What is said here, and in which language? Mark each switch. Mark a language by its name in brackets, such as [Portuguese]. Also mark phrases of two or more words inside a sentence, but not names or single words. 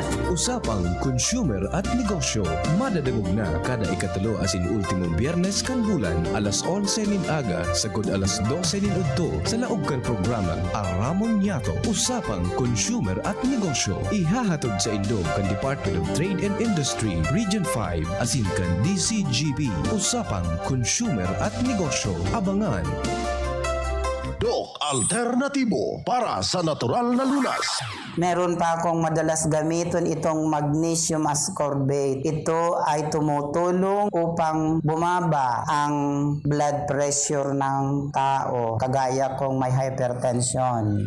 [Bikol] Usapang Consumer at Negosyo. Madadagog na kada ikatulo asin ultimong biyernes kan bulan alas 11 nin aga sagod alas 12 nin udto sa laog kan programa Aramon Yato. Usapang Consumer at Negosyo. Ihahatod sa Indog kan Department of Trade and Industry Region 5 asin kan DCGB. Usapang Consumer at Negosyo. Abangan. [Filipino] Doc Alternatibo para sa natural na lunas. Meron pa akong madalas gamiton itong magnesium ascorbate. Ito ay tumutulong upang bumaba ang blood pressure ng tao, kagaya kong may hypertension.